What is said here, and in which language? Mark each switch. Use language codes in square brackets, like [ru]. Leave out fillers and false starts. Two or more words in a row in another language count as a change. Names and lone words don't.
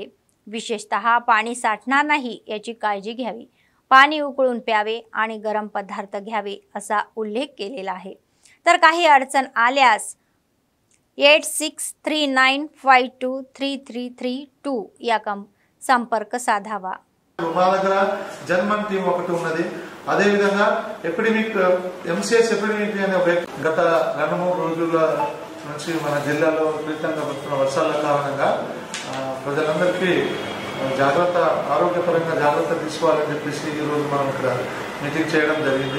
[mr] विशेषतः पाणी साठणार नाही याची काळजी घ्यावी, पाणी उकळून प्यावे आणि गरम पदार्थ घ्यावे असा उल्लेख केलेला आहे. तर काही अडचण आल्यास 8639523332 या संपर्क साधावा. [te] మా దగ్గర జన్మన్ టీం ఒకటి ఉన్నది. అదే విధంగా ఎపిడెమిక్ ఎంసీఎస్ ఎపిడెమిక్ అనే గత 2-3 రోజుల నుంచి మన జిల్లాలో విపరీతంగా పడుతున్న వర్షాల కారణంగా ప్రజలందరికీ ఆరోగ్యపరంగా జాగ్రత్త తీసుకోవాలని చెప్పేసి ఈరోజు మనం ఇక్కడ మీటింగ్ చేయడం జరిగింది.